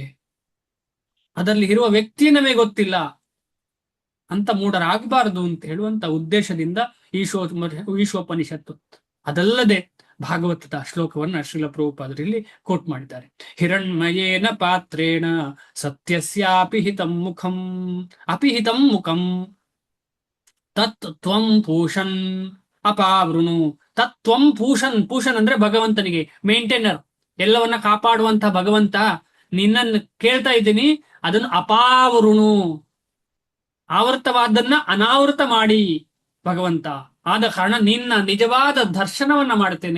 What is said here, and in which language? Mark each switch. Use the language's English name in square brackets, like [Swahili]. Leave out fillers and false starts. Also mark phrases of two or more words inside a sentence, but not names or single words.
[Kannada] ಅದರಲ್ಲಿ ಇರುವ ವ್ಯಕ್ತಿ ನಮಗೆ ಗೊತ್ತಿಲ್ಲ ಅಂತ ಮೂಢರಾಗಬಾರದು ಅಂತ ಹೇಳುವಂತ ಉದ್ದೇಶದಿಂದ ಈಶೋಪನಿಷತ್ತು. ಅದಲ್ಲದೆ ಭಾಗವತದ ಶ್ಲೋಕವನ್ನ ಶ್ರೀಲ ಪ್ರಭುಪಾದರು ಇಲ್ಲಿ ಕೋಟ್ ಮಾಡಿದ್ದಾರೆ. [Sanskrit] ಹಿರಣ್ಮಯೇನ ಪಾತ್ರೇಣ ಸತ್ಯಸ್ಯಾಪಿಹಿತಂ ಮುಖಂ ಅಪಿಹಿತಂ ಮುಖಂ ತತ್ ತ್ವಂ ಪೂಷನ್ ಅಪಾವೃಣು. ತತ್ವಂ ಪೂಷನ್, [Kannada] ಪೂಷನ್ ಅಂದ್ರೆ ಭಗವಂತನಿಗೆ ಮೇಂಟೈನರ್, ಎಲ್ಲವನ್ನ ಕಾಪಾಡುವಂತಹ ಭಗವಂತ. ನಿನ್ನನ್ನು ಕೇಳ್ತಾ ಇದ್ದೀನಿ, ಅದನ್ನು ಅಪಾವೃಣು, ಆವೃತವಾದನ್ನ ಅನಾವೃತ ಮಾಡಿ ಭಗವಂತ. ಆದ ಕಾರಣ ನಿನ್ನ ನಿಜವಾದ ದರ್ಶನವನ್ನ ಮಾಡ್ತೇನೆ.